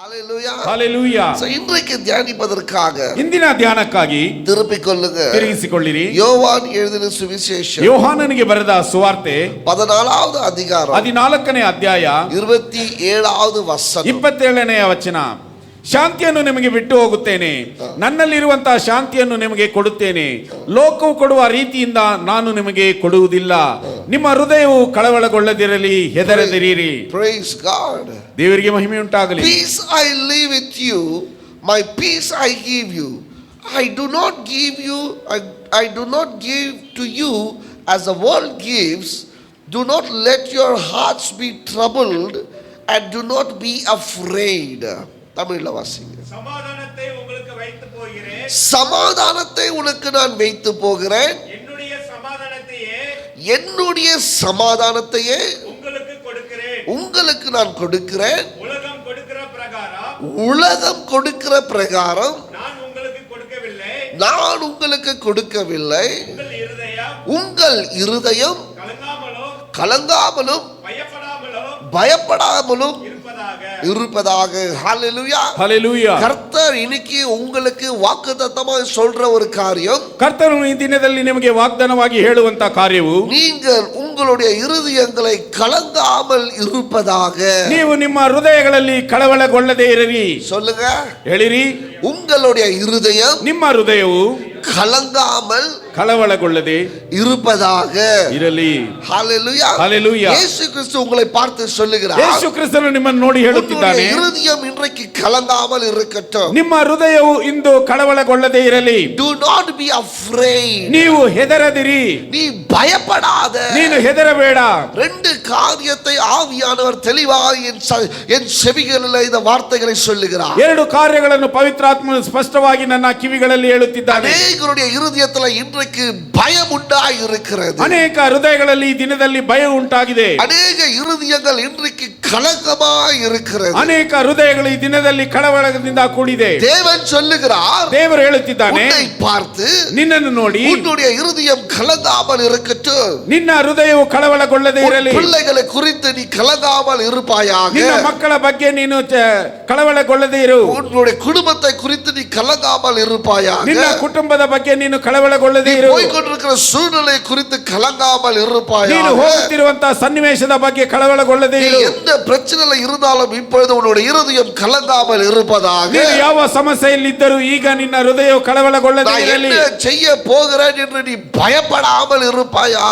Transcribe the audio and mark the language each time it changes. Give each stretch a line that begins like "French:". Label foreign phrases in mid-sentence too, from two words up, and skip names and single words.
English: Hallelujah. Hallelujah.
Tamil: So இன்றைக்கு தியானிப்பதற்காக
Kannada: ಇಂದಿನ ಧ್ಯಾನಕ್ಕಾಗಿ
Tamil: திருப்பிக் கொள்ளுங்க.
Kannada: ತಿರುಗಿಸಿಕೊಳ್ಳಿರಿ.
Tamil: யோவான் எழுதின சுவிசேஷம்
Kannada: ಯೋಹಾನನಿಗೆ ಬರೆದ ಸುವಾರ್ತೆ
Tamil: 14வது அதிகாரம்
Kannada: 14ನೇ ಅಧ್ಯಾಯ
Tamil: 27வது ವಚನ
Kannada: 27ನೇ ವಚನ. ಶಾಂತಿಯನ್ನು ನಿಮಗೆ ಬಿಟ್ಟು ಹೋಗುತ್ತೇನೆ, ನನ್ನಲ್ಲಿರುವಂತಹ ಶಾಂತಿಯನ್ನು ನಿಮಗೆ ಕೊಡುತ್ತೇನೆ. ಲೋಕವು ಕೊಡುವ ರೀತಿಯಿಂದ ನಾನು ನಿಮಗೆ ಕೊಡುವುದಿಲ್ಲ. ನಿಮ್ಮ ಹೃದಯವು ಕಳವಳಗೊಳ್ಳದಿರಲಿ, ಹೆದರದಿರಿರಿ.
English: Praise God.
Kannada: ದೇವರಿಗೆ ಮಹಿಮೆ ಉಂಟಾಗಲಿ.
English: Peace I leave with you, my peace I give you. I do not give to you as the world gives. Do not let your hearts be troubled and do not be afraid.
Tamil: தமிழ்ல வாசிங்க. சமாதானத்தை உங்களுக்கு வைத்து போகிறேன், சமாதானத்தை உனக்கு நான் வைத்து போகிறேன், என்னுடைய சமாதானத்தையே உங்களுக்கு நான் கொடுக்கிறேன். உலகம் கொடுக்கிற பிரகாரம் நான் உங்களுக்கு கொடுக்கவில்லை. உங்கள் இருதயம் கலங்காமலும் பயப்படாமலும் இருப்பதாக.
English: ஹalleluya. ஹalleluya.
Tamil: கர்த்தர் இன்னைக்கு உங்களுக்கு வாக்குத்தத்தமாக சொல்ற ஒரு காரியம்,
Kannada: ಕರ್ತನು ಈ ದಿನದಲ್ಲಿ ನಿಮಗೆ ವಾಗ್ದಾನವಾಗಿ ಹೇಳುವಂತ ಕಾರ್ಯವು,
Tamil: நீங்கள் உங்களுடைய இருதயங்களை கலங்காமல் இருப்பதாக.
Kannada: ನೀವು ನಿಮ್ಮ ಹೃದಯಗಳಲ್ಲಿ ಕಳವಳಗೊಳ್ಳದೇ ಇರಿರಿ.
Tamil: சொல்லுங்க,
Kannada: ಹೇಳಿರಿ.
Tamil: உங்களுடைய இருதயம்,
Kannada: ನಿಮ್ಮ ಹೃದಯವು
Tamil: கலங்காமல்
Kannada: ಕಳವಳಗೊಳ್ಳದೆ
Tamil: இருப்பதாக
Kannada: ಇರಲಿ.
English: ஹalleluya. ஹalleluya.
Tamil: இயேசு கிறிஸ்து உங்களை பார்த்து சொல்லுகிறார்,
Kannada: ಯೇಸು ಕ್ರಿಸ್ತನು ನಿಮ್ಮನ್ನು ನೋಡಿ ಹೇಳುತ್ತಿದ್ದಾನೆ,
Tamil: இருதயம் இன்றைக்கு கலங்காமல் இருக்கட்டும்.
Kannada: ನಿಮ್ಮ ಹೃದಯವು ಇಂದು ಕಳವಳಗೊಳ್ಳದೆ ಇರಲಿ.
English: Do not be afraid.
Kannada: ನೀವು ಹೆದರದಿರಿ.
Tamil: நீ பயப்படாத.
Kannada: ನೀನು ಹೆದರಬೇಡ.
Tamil: ரெண்டு காரியத்தை ஆவியானவர் தெளிவாக என் செவிகளில் இந்த வார்த்தைகளை சொல்லுகிறார்.
Kannada: ಎರಡು ಕಾರ್ಯಗಳನ್ನು ಪವಿತ್ರಾತ್ಮನು ಸ್ಪಷ್ಟವಾಗಿ ನನ್ನ ಕಿವಿಗಳಲ್ಲಿ ಹೇಳುತ್ತಿದ್ದಾನೆ.
Tamil: ಅನೇಕರುடைய இருதயத்தில் இன்றைக்கு பயம் உண்டாகி இருக்கிறது.
Kannada: ಅನೇಕ ಹೃದಯಗಳಲ್ಲಿ ಈ ದಿನದಲ್ಲಿ ಭಯ ಉಂಟಾಗಿದೆ.
Tamil: ಅನೇಕ இருதயங்கள் இன்றைக்கு கலக்கமாய் இருக்கிறது.
Kannada: ಅನೇಕ ಹೃದಯಗಳು ಈ ದಿನದಲ್ಲಿ ಕಳವಳದಿಂದ ಕೂಡಿದೆ.
Tamil: தேவன் சொல்லுகிறார்,
Kannada: ದೇವರು ಹೇಳುತ್ತಿದ್ದಾನೆ,
Tamil: உன்னை பார்த்து,
Kannada: ನಿನ್ನನ್ನು ನೋಡಿ
Tamil: உன்னுடைய இருதயம் கலங்காமல் இருக்கட்டும்.
Kannada: ನಿನ್ನ ಹೃದಯವು ಕಳವಳಗೊಳ್ಳದೆ ಇರಲಿ.
Tamil: பிள்ளைகளை குறித்து நீ கலங்காமல் இருப்பாயாக.
Kannada: ನಿನ್ನ ಮಕ್ಕಳ ಬಗ್ಗೆ ನೀನು ಕಳವಳಗೊಳ್ಳದೆ ಇರು.
Tamil: உன்னுடைய குடும்பத்தை குறித்து நீ கலங்காமல் இருப்பாயாக.
Kannada: ನಿನ್ನ ಕುಟುಂಬದ ಬಗ್ಗೆ ನೀನು ಕಳವಳಗೊಳ್ಳದೆ ಇರು.
Tamil: போய்க்கொண்டிருக்கிற சூழ்நிலை குறித்து கலங்காமல் இருப்பாயாக.
Kannada: ನೀನು ಹೋಗುತ್ತಿರುವಂತಹ ಸನ್ನಿವೇಶದ ಬಗ್ಗೆ ಕಳವಳಗೊಳ್ಳದೆ ಇರು.
Tamil: எந்த பிரச்சனையில இருந்தாலும் இப்பொழுது உன்னுடைய இருதயம் கலங்காமல் இருப்பதாக.
Kannada: ನೀನು ಯಾವ ಸಮಸ್ಯೆಯಲ್ಲಿ ಇದ್ದರೂ ಈಗ ನಿನ್ನ ಹೃದಯವು ಕಳವಳಗೊಳ್ಳದೆ ಇರಲಿ.
Tamil: நான் என்ன செய்ய போகிறேன் என்று நீ பயப்படாமல் இருப்பாயாக.